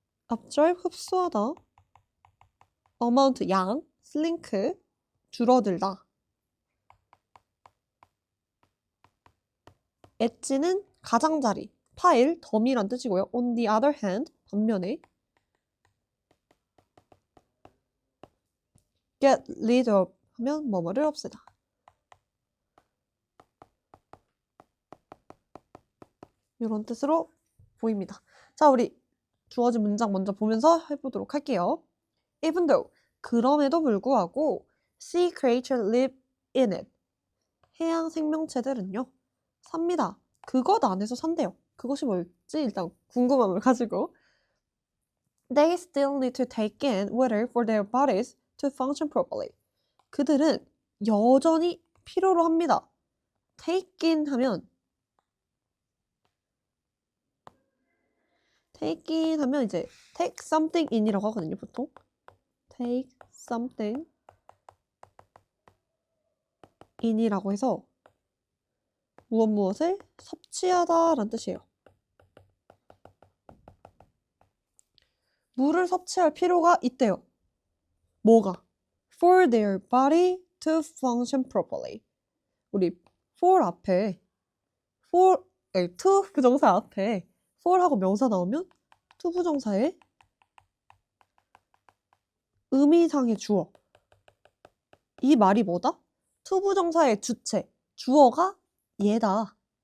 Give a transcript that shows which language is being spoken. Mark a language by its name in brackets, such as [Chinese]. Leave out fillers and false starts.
[Korean] absorb, 흡수하다. amount, 양. slink, 줄어들다. 엣지는 가장자리, 파일, 덤이란 뜻이고요. [English] on the other hand, [Korean] 반면에 [English] get rid of [Korean] 하면 뭐뭐를 없애다. 이런 뜻으로 보입니다. 자, 우리 주어진 문장 먼저 보면서 해보도록 할게요. [English] Even though, [Korean] 그럼에도 불구하고 [English] sea creatures live in it. [Korean] 해양 생명체들은요. 삽니다. 그것 안에서 산대요. 그것이 뭘지 일단 궁금함을 가지고 [English] They still need to take in water for their bodies to function properly. [Korean] 그들은 여전히 필요로 합니다. take in 하면 이제 [English] take something in [Korean] 이라고 하거든요, 보통. [English] take something in [Korean] 이라고 해서 무엇을 섭취하다라는 뜻이에요. 물을 섭취할 필요가 있대요. 뭐가? [English] For their body to function properly. [Korean] 우리 for 앞에 to 부정사 앞에 for하고 명사 나오면 to 부정사에 의미상의 주어. 이 말이 뭐다? to 부정사의 주체. 주어가 얘다.